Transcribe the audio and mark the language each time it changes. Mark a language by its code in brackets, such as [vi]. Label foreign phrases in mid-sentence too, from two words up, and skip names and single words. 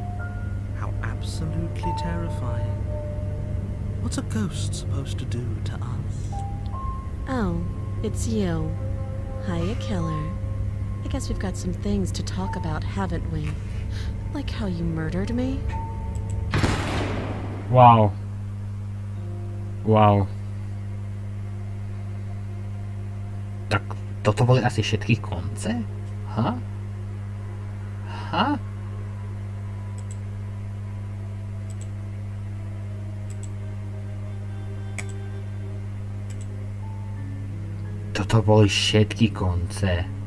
[en] How absolutely terrifying. What's a ghost supposed to do to us? Oh, it's you. Hiya, killer. I guess we've got some things to talk about, haven't we? Like how you murdered me? Wow. Wow. [sk] Tak toto boli asi všetky konce? Ha? Ha? Toto boli všetky konce.